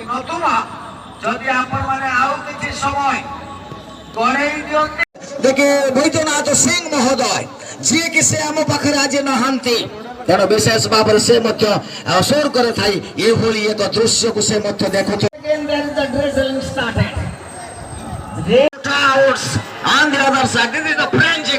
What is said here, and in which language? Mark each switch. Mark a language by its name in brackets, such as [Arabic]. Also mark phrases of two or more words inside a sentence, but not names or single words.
[Odia] ନতুବା ଯଦି ଆପଣମାନେ ଆଉ କିଛି ସମୟ ଗଡ଼େଇ ଦିଅନ୍ତି। ଦେଖେ ବୈଦ୍ୟନାଥ ସିଂ ମହୋଦୟ ଯିଏକି ସେ ଆମ ପାଖରେ ଆଜି ନାହାନ୍ତି, ତେଣୁ ବିଶେଷ ଭାବରେ ସେ ମଧ୍ୟ ସ୍ୱର୍ଗରେ ଥାଇ ଏଭଳି ଏକ ଦୃଶ୍ୟକୁ ସେ ମଧ୍ୟ ଦେଖୁଛନ୍ତି। [English] On the other side, this is the French